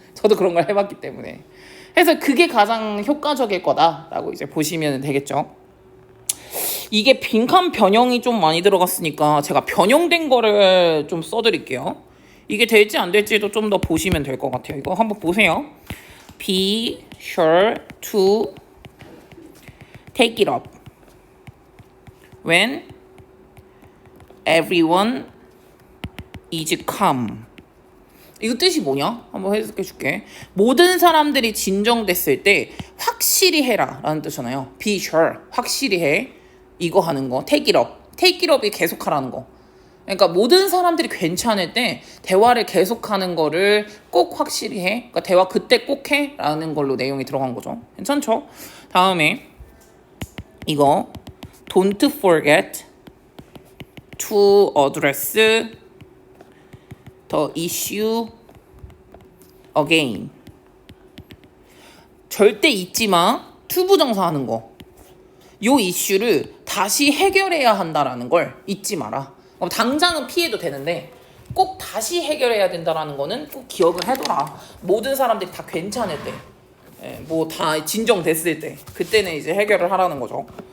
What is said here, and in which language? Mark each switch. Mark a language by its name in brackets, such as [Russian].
[Korean] 저도 그런 걸 해봤기 때문에. 그래서 그게 가장 효과적일 거다라고 이제 보시면 되겠죠. 이게 빈칸 변형이 좀 많이 들어갔으니까 제가 변형된 거를 좀 써드릴게요. 이게 될지 안 될지도 좀 더 보시면 될 것 같아요. 이거 한번 보세요. [English] Be sure to take it up when everyone is calm. [Korean] 이거 뜻이 뭐냐? 한번 해석해 줄게. 모든 사람들이 진정됐을 때 확실히 해라 라는 뜻이잖아요. Be sure, 확실히 해. 이거 하는 거. [English] take it up. [Korean] take it up이 계속하라는 거. 그러니까 모든 사람들이 괜찮을 때 대화를 계속하는 거를 꼭 확실히 해. 그러니까 대화 그때 꼭 해 라는 걸로 내용이 들어간 거죠. 괜찮죠? 다음에 이거 [English] don't forget to address the issue again. [Korean] 절대 잊지 마. to 부정사 하는 거. 요 이슈를 다시 해결해야 한다라는 걸 잊지 마라. 당장은 피해도 되는데 꼭 다시 해결해야 된다라는 거는 꼭 기억을 해둬라. 모든 사람들이 다 괜찮을 때, 뭐 다 진정됐을 때, 그때는 이제 해결을 하라는 거죠.